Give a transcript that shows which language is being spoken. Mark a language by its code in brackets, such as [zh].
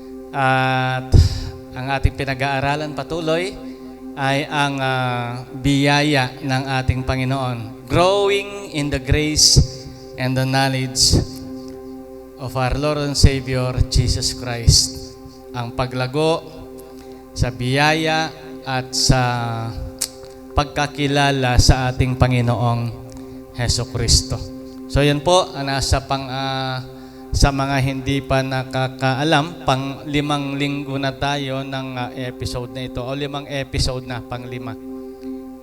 [tl] At ang ating pinag-aaralan patuloy ay ang biyaya ng ating Panginoon. [en] Growing in the grace and the knowledge of our Lord and Savior, Jesus Christ. [tl] Ang paglago sa biyaya at sa pagkakilala sa ating Panginoong Heso Kristo. So yan po, nasa sa mga hindi pa nakakaalam, pang 5 linggo na tayo ng episode na ito, o 5 episode na, pang 5.